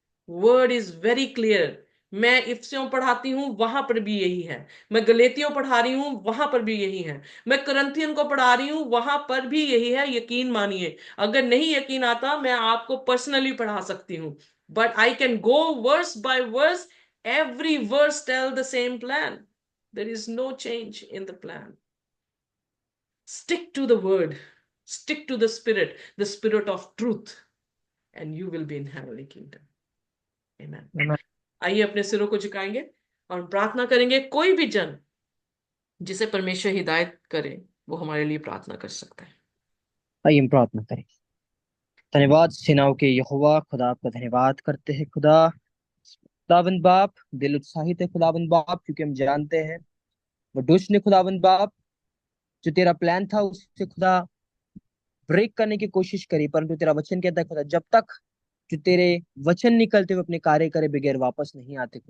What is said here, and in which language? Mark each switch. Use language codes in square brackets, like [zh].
[en] Word is very clear. [hi] मैं इफिसियों पढ़ाती हूं, वहां पर भी यही है। मैं गलेतियों पढ़ा रही हूं, वहां पर भी यही है। मैं करंथियन को पढ़ा रही हूं, वहां पर भी यही है। यकीन मानिए, अगर नहीं यकीन आता, मैं आपको पर्सनली पढ़ा सकती हूं, [en] But I can go verse by verse. Every verse tell the same plan. There is no change in the plan. Stick to the word, stick to the spirit of truth, and you will be in heavenly kingdom. Amen. Amen. [hi] आइए अपने सिरों को झुकाएंगे और प्रार्थना करेंगे। कोई भी जन जिसे परमेश्वर हिदायत करे, वो हमारे लिए प्रार्थना कर सकता है। आइए हम प्रार्थना करें। धन्यवाद सेनाओं के यहोवा, खुदा आपका धन्यवाद करते हैं। खुदावंद बाप, दिल उत्साहित है खुदावंद बाप, क्योंकि हम जानते हैं वो दुष्ट ने खुदावंद बाप जो तेरा प्लान था उससे खुदा ब्रेक करने की कोशिश करी, परंतु तेरा वचन कहता है खुदा, जब तक जो तेरे वचन निकलते हुए अपने कार्य करे बगैर वापस नहीं आते।